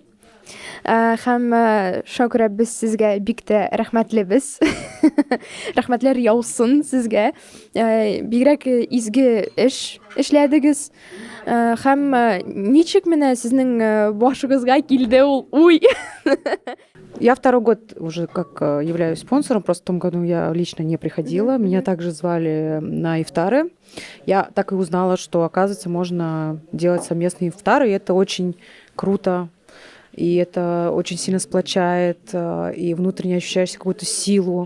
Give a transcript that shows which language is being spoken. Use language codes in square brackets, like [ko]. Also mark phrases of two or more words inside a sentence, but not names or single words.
[tt] Һәм шуңа күрә без сезгә бик тә рәхмәтлебез. Рәхмәтләр яусын сезгә. Бигрәк изге эш эшләдегез. Һәм ничек менә сезнең башыгызга килде ул уй? [ru] Я второй год уже как являюсь спонсором, просто в том году я лично не приходила. Меня также звали на ифтары. Я так и узнала, что, оказывается, можно делать совместные ифтары, и это очень круто. И это очень сильно сплочает, и внутренне ощущаешь какую-то силу.